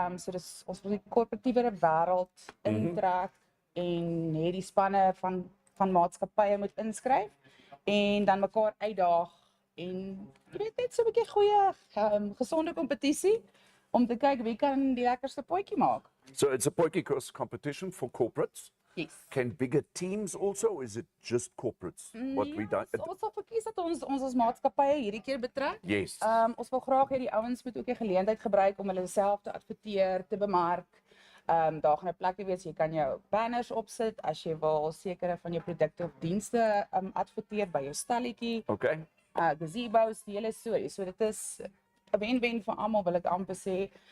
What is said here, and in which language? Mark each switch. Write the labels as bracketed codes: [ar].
[af] So dis ons wil die korporatiewe wêreld intrek en hierdie spanne van maatskappye moet inskryf en dan mekaar uitdaag en jy weet net so 'n bietjie goeie gesonde kompetisie om te kyk wie kan die lekkerste potjie maak. [en] So it's a potjiekos competition for corporates. Yes. Can bigger teams also, or is it just corporates? What we done? [af] Ons sal verkies dat ons as maatskappye hierdie keer betrek. [en] Yes. [af] Ons wil graag hê die ouens moet ook 'n geleentheid gebruik om hulle self te adverteer, te bemark. Daar gaan 'n plekie wees, jy kan jou banners opsit as jy wil sekere van jou produkte of dienste adverteer by jou stalletjie. [en] Okay. [af] Gazebos, die hele storie. So dit is 'n wen-wen vir almal wil ek amper sê.